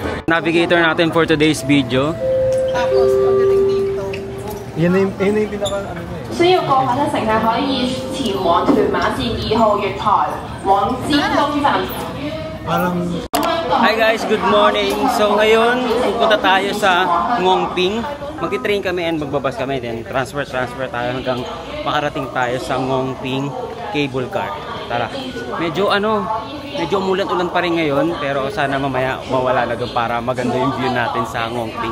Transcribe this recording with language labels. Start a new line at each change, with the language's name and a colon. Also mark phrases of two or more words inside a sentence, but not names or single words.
Filipino: navigator natin
English: for today's video.
Filipino: Tapos, pagdating dito. Yan na yung pinaka ano mo eh.
Cantonese: 需要過客嘅乘客可以前往屯馬線2號月台往尖東站。
Filipino: Parang...
English: Hi guys, good morning.
Filipino: So ngayon, pupunta tayo sa Ngongping. Magti-train kami and magbabas kami. Then transfer tayo hanggang makarating tayo sa Ngongping cable car. Tara. Medyo umulan-ulan pa rin ngayon, pero sana mamaya mawala na doon para maganda yung view natin sa Ngongping.